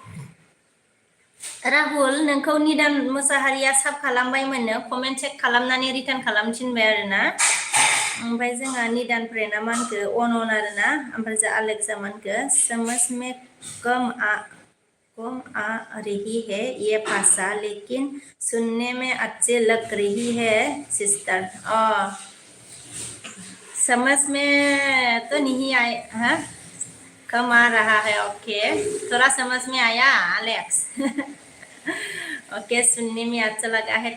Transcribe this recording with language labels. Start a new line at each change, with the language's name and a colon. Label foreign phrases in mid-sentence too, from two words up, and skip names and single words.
Bodo: राहुल नोंखौ निदान मोसाहारिया साब खालामबायमोननो कमेन्ट चेक खालामनानै रिटार्न खालामफिनबाय आरोना ओमफ्राय जोंहा निदान फ्रेन्डआ मा होनखो अन आरोना ओमफ्राय जोंहा आलेक्सा मा होनखो
Hindi: समझ में कम आ रही है ये भाषा लेकिन सुनने में अच्छे लग रही है सिस्टर समझ में तो नहीं आए हाँ कम आ रहा है ओके थोड़ा समझ में आया अलेक्स ओके सुनने में अच्छा लगा है